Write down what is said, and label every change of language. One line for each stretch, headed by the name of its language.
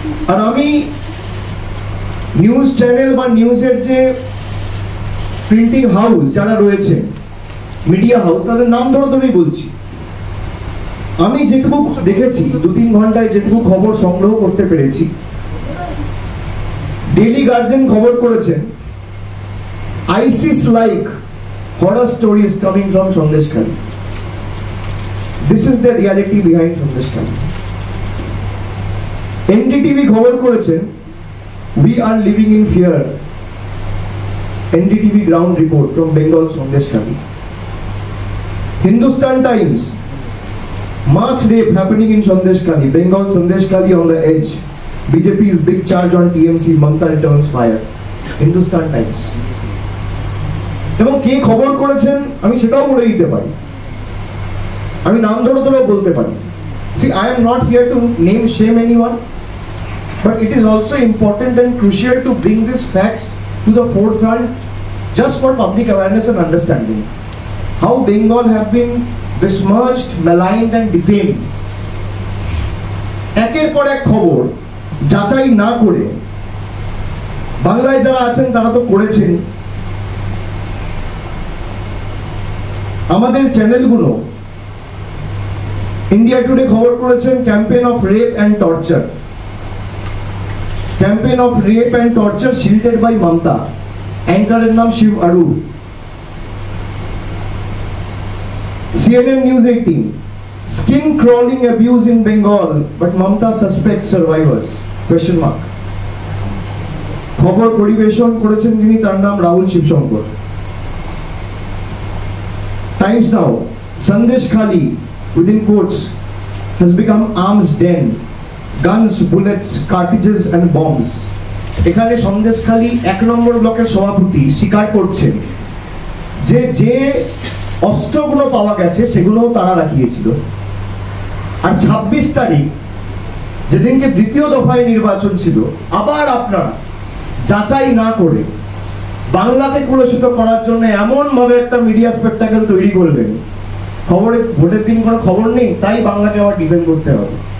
Bangla: আর আমি news channel বা নিউজের যে প্রিন্টিং হাউস যারা রয়েছে, মিডিয়া হাউস, তাদের নাম ধরেই বলছি, আমি যেটুকু দেখেছি 2-3 ঘন্টায় যেটুকু খবর সংগ্রহ করতে পেরেছি, ডেইলি গার্জিয়ান খবর করেছেন,
English: ISIS like horror stories coming from Sandeshkhali. This is the reality behind Sandeshkhali. NDTV
Bangla: খবর করেছেন,
English: we are living in fear. NDTV ground report from Bengal, Sandeshkhali. Hindustan Times, mass rape happening in Sandeshkhali, Bengal, Sandeshkhali on the edge. BJP's big charge on TMC, Mamata returns fire. Hindustan Times.
Bangla: এবং কে খবর করেছেন আমি সেটাও বলে দিতে পারি। আমি নাম ধরে ধরেও বলতে পারি।
English: See, I am not here to name shame anyone, but it is also important and crucial to bring these facts to the forefront just for public awareness and understanding. How Bengal have been besmirched, maligned and defamed.
Bangla: একের পর এক খবর যাচাই না করে বাংলায় যারা আছেন তারা তো করেছেন, আমাদের চ্যানেলগুলো ইন্ডিয়া টুডে খবর করেছেন
English: campaign of rape and torture, campaign of rape and torture shielded by Mamata,
Bangla: অ্যাঙ্কারের নাম শিব আরু।
English: CNN News 18, skin crawling abuse in Bengal but Mamta suspects survivors, question mark।
Bangla: খবর পরিবেশন করেছেন যিনি, তার নাম Rahul Shibshankar.
English: Times Now, Sandesh Khali within quotes has become arms den, guns, bullets, cartridges and bombs।
Bangla: এখানে সন্দেশ খালি 1 নম্বর ব্লকের সভাপতি স্বীকার করছেন যে যে অস্ত্রগুলো পাওয়া গেছে সেগুলোও তারা রাখিয়েছিল। আর 26 তারিখ যেদিনকে দ্বিতীয় দফায় নির্বাচন ছিল, আবার আপনারা যাচাই না করে বাংলাকে কলুষিত করার জন্য এমন ভাবে একটা মিডিয়া স্পেকটাকেল তৈরি করলেন, খবরে ভোটের দিন কোনো খবর নেই, তাই বাংলাকে আবার ডিফেন্ড করতে হবে।